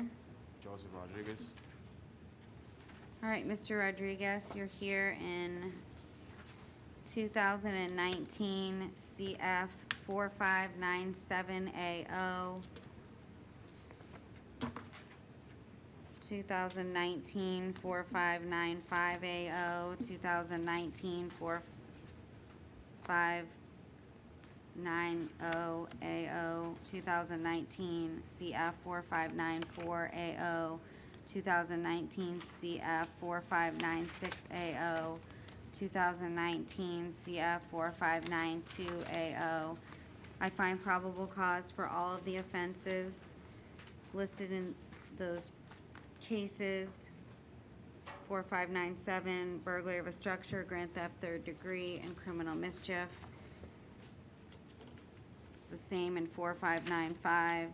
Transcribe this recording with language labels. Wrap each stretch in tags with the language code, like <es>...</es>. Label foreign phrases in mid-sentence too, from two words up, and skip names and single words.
<en>Joseph Rodriguez. All right, Mr. Rodriguez, you're here in 2019 CF 4597AO. 2019 4595AO. 2019 4590AO, 2019 CF 4594AO, 2019 CF 4596AO, 2019 CF 4592AO. I find probable cause for all of the offenses listed in those cases. 4597, burglary of a structure, grand theft third degree, and criminal mischief. It's the same in 4595.</en>